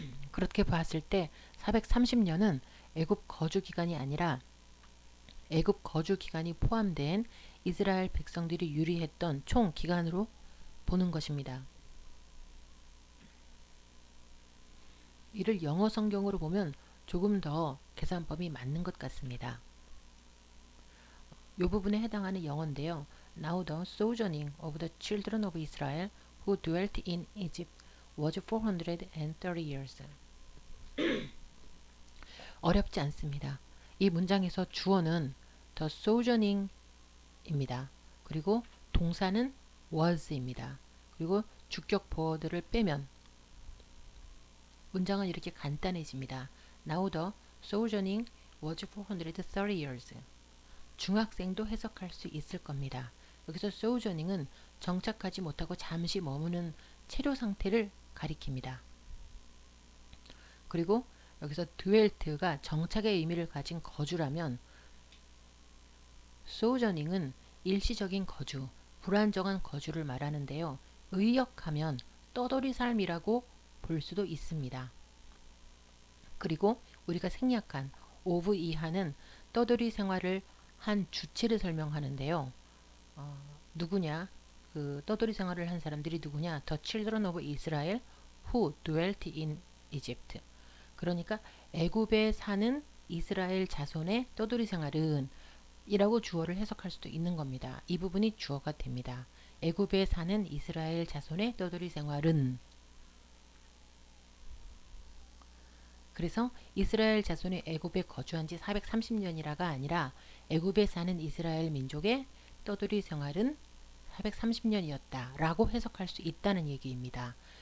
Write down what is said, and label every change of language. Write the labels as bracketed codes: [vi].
[ko] 그렇게 봤을 때 430년은 애굽 거주 기간이 아니라 애굽 거주 기간이 포함된 이스라엘 백성들이 유리했던 총 기간으로 보는 것입니다. 이를 영어 성경으로 보면 조금 더 계산법이 맞는 것 같습니다. 이 부분에 해당하는 영어인데요. [en] Now the sojourning of the children of Israel who dwelt in Egypt was 430 years. [ko] 어렵지 않습니다. 이 문장에서 주어는 the sojourning입니다. 그리고 동사는 was입니다. 그리고 주격 보어들을 빼면 문장은 이렇게 간단해집니다. [en] Now the sojourning was 430 years. [ko] 중학생도 해석할 수 있을 겁니다. 여기서 sojourning은 정착하지 못하고 잠시 머무는 체류 상태를 가리킵니다. 그리고 여기서 dwelt가 정착의 의미를 가진 거주라면 sojourning은 일시적인 거주, 불안정한 거주를 말하는데요. 의역하면 떠돌이 삶이라고 볼 수도 있습니다. 그리고 우리가 생략한 of 이하는 떠돌이 생활을 한 주체를 설명하는데요. 누구냐? 그 떠돌이 생활을 한 사람들이 누구냐? [en] The children of Israel who dwelt in Egypt. [ko] 그러니까 애굽에 사는 이스라엘 자손의 떠돌이 생활은 이라고 주어를 해석할 수도 있는 겁니다. 이 부분이 주어가 됩니다. 애굽에 사는 이스라엘 자손의 떠돌이 생활은 그래서 이스라엘 자손이 애굽에 거주한 지 430년이라가 아니라 애굽에 사는 이스라엘 민족의 떠돌이 생활은 430년이었다 라고 해석할 수 있다는 얘기입니다.